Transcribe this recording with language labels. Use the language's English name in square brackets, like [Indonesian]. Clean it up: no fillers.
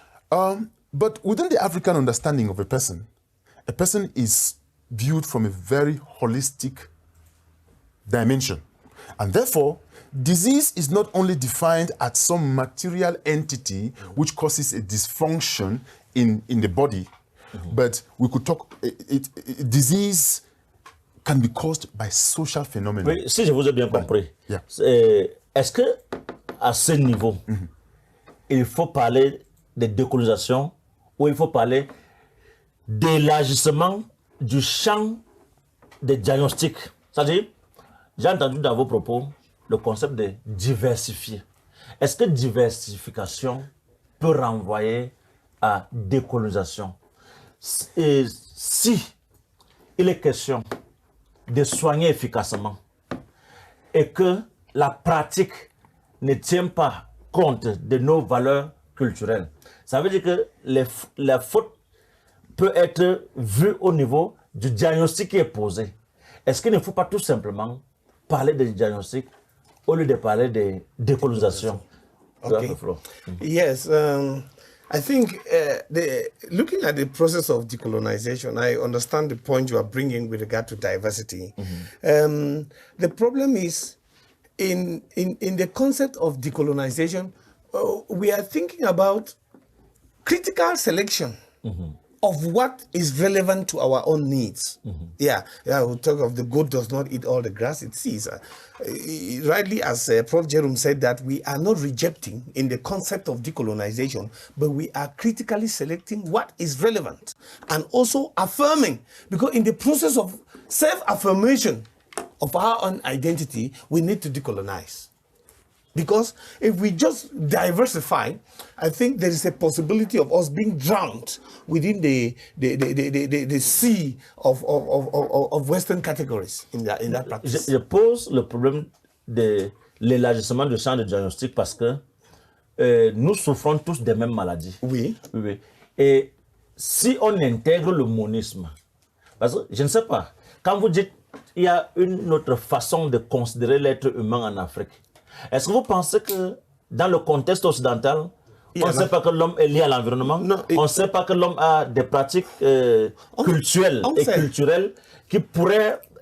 [English] But within the African understanding of a person is viewed from a very holistic dimension. And therefore, disease is not only defined as some material entity which causes a dysfunction in the body, but we could talk, disease can be caused by social phenomena. [French] Oui, si je vous ai bien compris, [English] Yeah. [French] est-ce que à ce niveau, il faut parler de décolonisation ou il faut parler d'élargissement du champ des diagnostics? C'est-à-dire, j'ai entendu dans vos propos le concept de diversifier. Est-ce que diversification peut renvoyer à décolonisation? Et si il est question de soigner efficacement et que la pratique ne tient pas compte de nos valeurs culturelles, ça veut dire que la faute peut être vue au niveau du diagnostic qui est posé. Est-ce qu'il ne faut pas tout simplement parler de diagnostic au lieu de parler de décolonisation? [English] Okay. Yes, I think looking at the process of decolonization, I understand the point you are bringing with regard to diversity. The problem is in the concept of decolonization, we are thinking about critical selection of what is relevant to our own needs. Yeah, we talk of the goat does not eat all the grass it sees. Rightly, as Prof. Jérôme said, that we are not rejecting in the concept of decolonization, but we are critically selecting what is relevant and also affirming, because in the process of self-affirmation of our own identity, we need to decolonize. Because if we just diversify, I think there is a possibility of us being drowned within the sea of Western categories in that practice. [French] Je pose le problème de l'élargissement du champ de diagnostic parce que nous souffrons tous des mêmes maladies. Oui. Oui. Et si on intègre le monisme, parce que je ne sais pas, quand vous dites qu'il y a une autre façon de considérer l'être humain en Afrique, est-ce que vous pensez que dans le contexte occidental, on ne sait pas que l'homme est lié à l'environnement, on ne sait pas que l'homme a des pratiques culturelles et culturelles qui pourraient